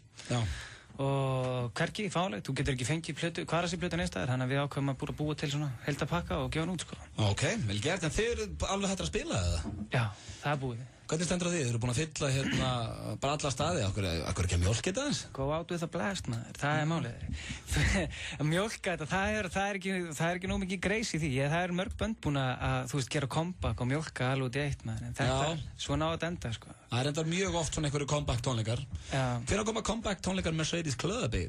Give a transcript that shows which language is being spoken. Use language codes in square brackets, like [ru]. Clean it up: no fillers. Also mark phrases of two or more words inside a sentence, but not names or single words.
[is] Já. Og hvergi fánlegt, þú getur ekki fengið Kvarasi-plötu einstæðar, þannig að við ákveðum að búa til svona heildapakka og gefa hann út, sko. Ok, vel gert, en þið eru alveg hættir að spila, eða? Já, það er búið. Hvernig stendur á því? Þið eru búin að fylla hérna bara alla staði, akkur ekki að mjólka þetta eins? [en] Go out with a blast, [is] maður, það er málið. Að mjólka þetta, það er ekki nóg mikið greis í því. Það er mörg bönd búin að, þú veist, [en] gera comeback [is] og mjólka alveg út í eitt, maður. En þetta er svona á að enda, sko. Það er endar mjög oft svona einhverju [en] comeback tónleikar. [is] Já. Hvenær koma [en] comeback tónleikar [is] Mercedes Club-bíl?